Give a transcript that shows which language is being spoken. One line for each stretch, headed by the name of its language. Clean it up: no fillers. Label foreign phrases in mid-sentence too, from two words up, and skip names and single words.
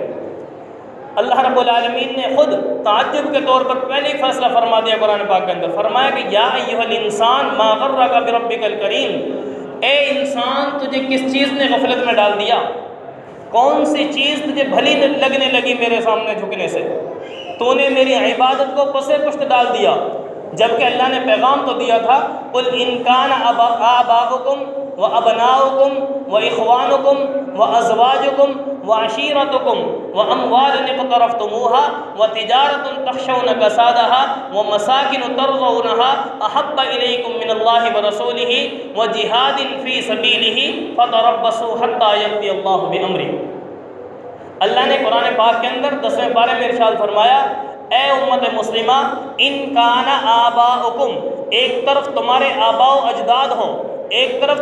Urdu: اللہ رب العالمین نے خود تعجب کے طور پر پہلے ہی فیصلہ فرما دیا قرآن پاک کے اندر، فرمایا کہ
Arabic: یا ایھا الانسان ما غرک بربک الکریم،
Urdu: اے انسان تجھے کس چیز نے غفلت میں ڈال دیا؟ کون سی چیز تجھے بھلی لگنے لگی میرے سامنے جھکنے سے؟ تو نے میری عبادت کو پس پشت ڈال دیا، جبکہ اللہ نے پیغام تو دیا تھا،
Arabic: قل ان کان آباؤکم و ابناؤکم و اخوانکم و ازواجکم و عشیرتکم و اموال اقترفتموها و تجارت تخشون کسادها و مساکن ترضونها احب الیکم من اللہ ورسولہ و جہاد فی سبیلہ فتربصوا حتی یأتی اللہ بامرہ۔
Urdu: اللہ نے قرآن پاک کے اندر 10ویں پارے میں ارشاد فرمایا، اے امت مسلمہ،
Arabic: ان کان آباؤکم،
Urdu: ایک طرف تمہارے آباء و اجداد ہوں، ایک طرف